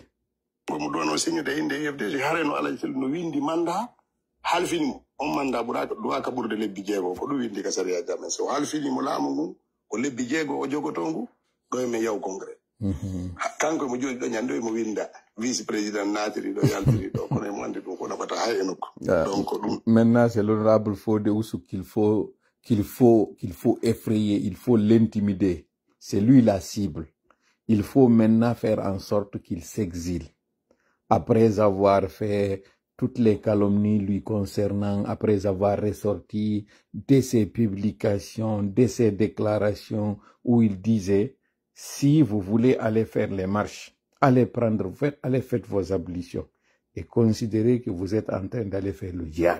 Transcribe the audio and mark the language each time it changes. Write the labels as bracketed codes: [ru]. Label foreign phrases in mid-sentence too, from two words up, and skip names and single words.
[ff] mo ɗo no signide inde IFDG hare no Alaji Sello no windi manda halfinimo on manda duwaka ɓurde lebbi jeego ko ɗum windi ka sariya jamen so halfinimo laamu ngu ko lebbi jeego o jogoto ngu ɗo emen yaw congrès kanko mo jooɗi ɗo ñande mo winda [fr] vice président [ff] natiri ɗo yaltiri ɗo kono mo andi ɗum ko naɓata hay e nokku donc ɗum [fr] maintenant c'est l'honorable Fodé Oussou qu'il faut effrayer, il faut l'intimider. C'est lui la cible. Il faut maintenant faire en sorte qu'il s'exile. Après avoir fait toutes les calomnies lui concernant, après avoir ressorti de ses publications, de ses déclarations où il disait, si vous voulez aller faire les marches, allez faites vos ablutions et considérez que vous êtes en train d'aller faire le djihad.